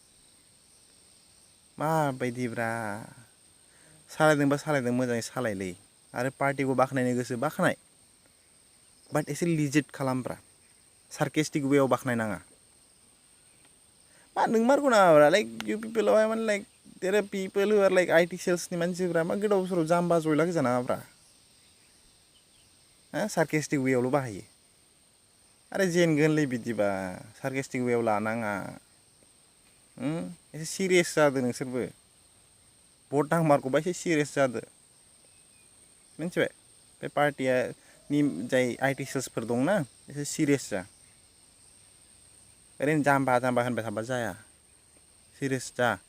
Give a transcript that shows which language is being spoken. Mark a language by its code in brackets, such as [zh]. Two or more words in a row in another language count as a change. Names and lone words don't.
[brx] माबायदिब्रा सालायदोंबा सालायदों मोजाङै सालायलै आरो पार्टिखौ बाख्नायनो गोसो बाख्नाय बाट एसे लिजिट खालामब्रा सार्केस्टिक वेआव बाख्नायनाङा मा नोंमारगौ नामाब्रा लाइक इउ पिपलआवहाय माने [en] like there are people who are like [brx] आइटि सेल्सनि मानसिफ्रा मा गोदाव सोराव जाम्बा जयला गोजा नामाब्रा सार्केस्टिक वेआवल' बाहायो आरे जेनगोनलै बिदिबा सार्केस्टिक वेआव लानाङा एसे सिरियास जादो नोंसोरबो भट नांमारगौबा एसे सिरियास जादो मिन्थिबाय बे पार्टिया नि जाय आइटि सेल्सफोर दंना एसे सिरियास जा ओरैनो जाम्बा जाम्बा होनबाय थाबा जाया सिरियास जा